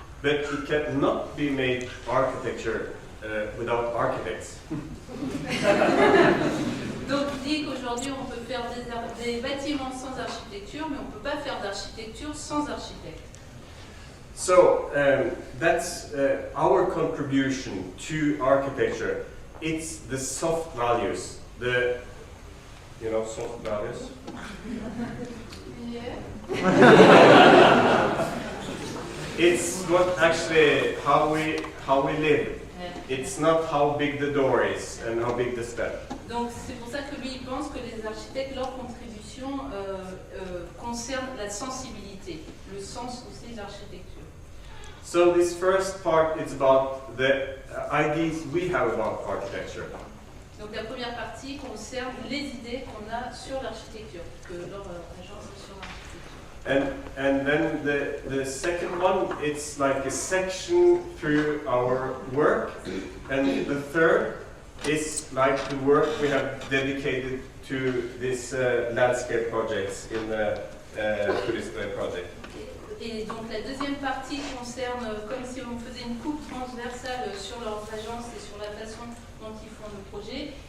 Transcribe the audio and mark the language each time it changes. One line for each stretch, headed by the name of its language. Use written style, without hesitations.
English: But it cannot be made architecture without architects.
French: Donc il dit qu'aujourd'hui on peut faire des bâtiments sans architecture, mais on ne peut pas faire d'architecture sans architecte.
English: So that's our contribution to architecture. It's the soft values, soft values. Yeah. It's what actually how we live. It's not how big the door is and how big the step.
French: Donc c'est pour ça que lui il pense que les architectes, leur contribution concerne la sensibilité, le sens aussi de l'architecture.
English: So this first part is about the ideas we have about architecture.
French: Donc la première partie concerne les idées qu'on a sur l'architecture, que leur agence sur l'architecture.
English: And then the second one, it's like a section through our work, and the third is like the work we have dedicated to this landscape projects in the tourist project.
French: Et donc la deuxième partie concerne comme si on faisait une coupe transversale sur leurs agences et sur la façon dont ils font le projet.